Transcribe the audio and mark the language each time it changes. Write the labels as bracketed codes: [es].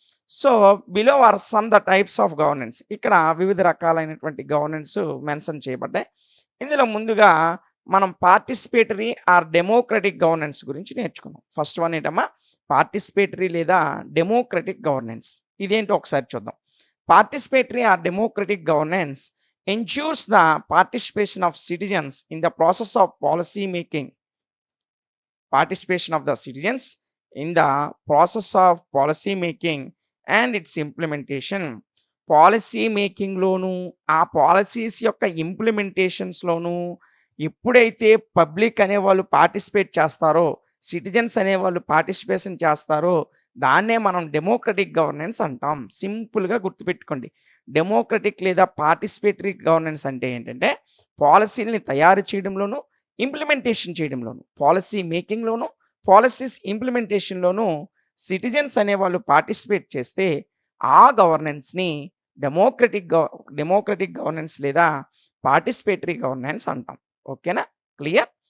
[en] So, below are some the types of governance. [te] ఇక్కడ వివిధ రకాలైనటువంటి గవర్నెన్స్ మెన్షన్ చేయబడ్డాయి. ఇందులో ముందుగా మనం పార్టిసిపేటరీ ఆర్ డెమోక్రటిక్ గవర్నెన్స్ గురించి నేర్చుకుందాం. ఫస్ట్ వన్ ఏంటమ్మా? పార్టిసిపేటరీ లేదా డెమోక్రటిక్ గవర్నెన్స్. ఇదేంటో ఒకసారి చూద్దాం. [en] Participatory or democratic governance ensures the participation of citizens in the process of policy making. Participation of the citizens in the process of policy making and its implementation. [te] Policy మేకింగ్‌లోను, ఆ policies యొక్క ఇంప్లిమెంటేషన్స్‌లోను ఎప్పుడైతే public అనేవాళ్ళు participate చేస్తారో, citizens అనేవాళ్ళు participation చేస్తారో, దాన్నే మనం democratic governance అంటాం. సింపుల్‌గా గుర్తుపెట్టుకోండి. డెమోక్రటిక్ లేదా పార్టిసిపేటరీ గవర్నెన్స్ అంటే ఏంటంటే, పాలిసీలని తయారు చేయడంలోను, ఇంప్లిమెంటేషన్ చేయడంలోను, పాలిసీ మేకింగ్‌లోను, పాలిసీస్ ఇంప్లిమెంటేషన్‌లోను సిటిజన్స్ అనేవాళ్ళు పార్టిసిపేట్ చేస్తే, ఆ గవర్నెన్స్‌ని డెమోక్రటిక్ గవర్నెన్స్ లేదా పార్టిసిపేటరీ గవర్నెన్స్ అంటాం. ఓకేనా? క్లియర్?